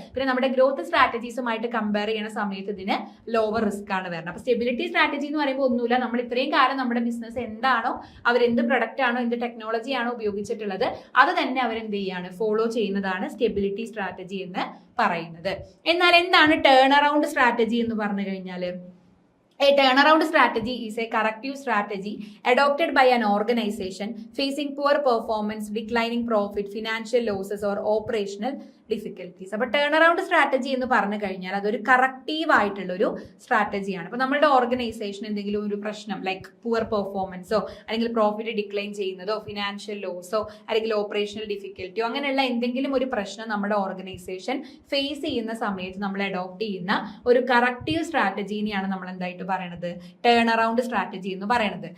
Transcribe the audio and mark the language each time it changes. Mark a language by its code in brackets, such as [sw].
[ml] പിന്നെ നമ്മുടെ growth സ്ട്രാറ്റജീസുമായിട്ട് compare ചെയ്യുന്ന സമയത്ത് ഇതിന് ലോവർ റിസ്ക് ആണ് വരുന്നത്. അപ്പൊ സ്റ്റെബിലിറ്റി സ്ട്രാറ്റജി എന്ന് പറയുമ്പോൾ ഒന്നുമില്ല, നമ്മൾ ഇത്രയും കാലം നമ്മുടെ ബിസിനസ് എന്താണോ അവരെന്ത് പ്രൊഡക്റ്റ് ആണോ എന്ത് ടെക്നോളജി ആണോ ഉപയോഗിച്ചിട്ടുള്ളത് അത് തന്നെ അവരെന്ത് ചെയ്യാണ്, ഫോളോ ചെയ്യുന്നതാണ് സ്റ്റെബിലിറ്റി സ്ട്രാറ്റജി എന്ന് പറയുന്നത്. എന്നാൽ എന്താണ് ടേൺ അറൗണ്ട് സ്ട്രാറ്റജി എന്ന് പറഞ്ഞു കഴിഞ്ഞാൽ [en] A turnaround strategy is a corrective strategy adopted by an organization facing poor performance, declining profit, financial losses or operational difficulties. [ml] അപ്പൊ ടേൺ അറൗണ്ട് സ്ട്രാറ്റജി എന്ന് പറഞ്ഞു കഴിഞ്ഞാൽ അതൊരു കറക്റ്റീവ് ആയിട്ടുള്ള ഒരു സ്ട്രാറ്റജിയാണ്. അപ്പൊ നമ്മുടെ ഓർഗനൈസേഷൻ എന്തെങ്കിലും ഒരു പ്രശ്നം ലൈക്ക് പുവർ പെർഫോമൻസോ അല്ലെങ്കിൽ പ്രോഫിറ്റ് ഡിക്ലൈൻ ചെയ്യുന്നതോ ഫിനാൻഷ്യൽ ലോസോ അല്ലെങ്കിൽ ഓപ്പറേഷണൽ ഡിഫിക്കൽറ്റിയോ അങ്ങനെയുള്ള എന്തെങ്കിലും ഒരു പ്രശ്നം നമ്മുടെ ഓർഗനൈസേഷൻ ഫേസ് ചെയ്യുന്ന സമയത്ത് നമ്മൾ അഡോപ്റ്റ് ചെയ്യുന്ന ഒരു കറക്റ്റീവ് സ്ട്രാറ്റജീനെയാണ് നമ്മൾ എന്തായിട്ട് പറയുന്നത്, ടേൺ അറൗണ്ട് സ്ട്രാറ്റജി എന്ന് പറയുന്നത്.